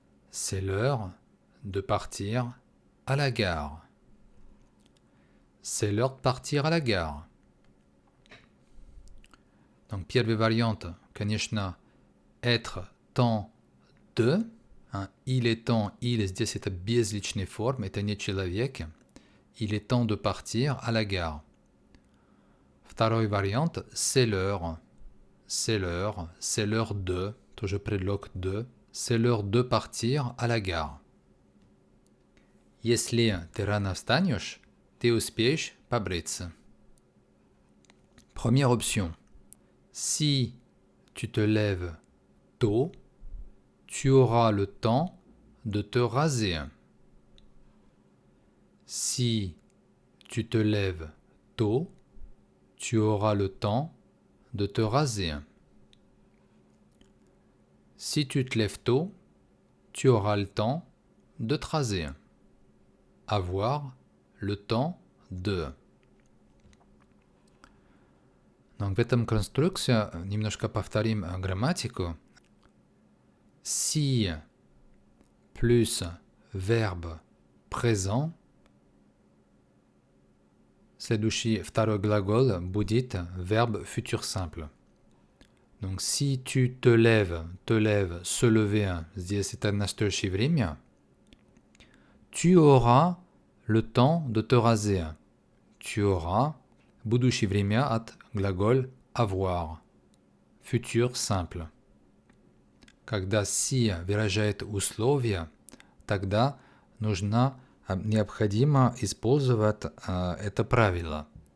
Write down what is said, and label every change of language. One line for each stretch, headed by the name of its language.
French: C'est l'heure de partir à la gare. C'est l'heure de partir à la gare. Donc,
Russian: первая
French: variante,
Russian: конечно,
French: être temps de. Il est temps, il,
Russian: здесь это безличная форма, это не человек.
French: Il est temps de partir à la gare.
Russian: Второй вариант,
French: c'est l'heure. C'est l'heure, c'est l'heure de,
Russian: тоже предлог
French: de. C'est l'heure de partir à la gare.
Russian: Если ты рано встанешь, ты успеешь побриться.
French: Première option. Si tu te lèves tôt, tu auras le temps de te raser. Si tu te lèves tôt, tu auras le temps de te raser. Si tu te lèves tôt, tu auras le temps de te raser. Avoir le temps de.
Russian: Donc, в этом конструкции немножко повторим грамматику.
French: Si plus verbe présent.
Russian: Следующий второй глагол будет
French: verbe futur simple. Donc, si tu te lèves, se lever,
Russian: здесь это настоящее время,
French: tu auras le temps de te raser. Tu auras
Russian: будущее время от глагол avoir.
French: Futur simple.
Russian: Когда si выражает условия, тогда необходимо использовать это правило.